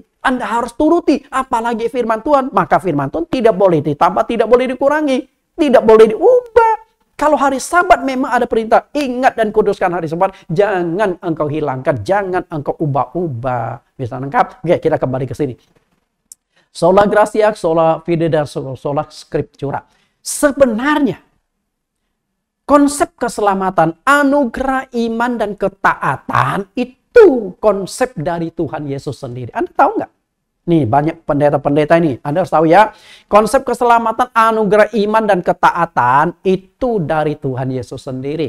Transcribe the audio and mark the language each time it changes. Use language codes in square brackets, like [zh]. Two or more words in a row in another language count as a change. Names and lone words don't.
[id] Anda harus turuti. Apalagi firman Tuhan. Maka firman Tuhan tidak boleh ditambah, tidak boleh dikurangi. Tidak boleh diubah. Kalau hari Sabat memang ada perintah. Ingat dan kuduskan hari Sabat. Jangan engkau hilangkan. Jangan engkau ubah-ubah. Bisa lengkap? Oke, kita kembali ke sini. [la] Sola gratia, sola fide, dan sola scriptura. [id] Sebenarnya, konsep keselamatan, anugerah iman dan ketaatan itu konsep dari Tuhan Yesus sendiri. Anda tahu nggak? Nih, banyak pendeta-pendeta ini. Anda harus tahu ya, konsep keselamatan, anugerah iman dan ketaatan itu dari Tuhan Yesus sendiri.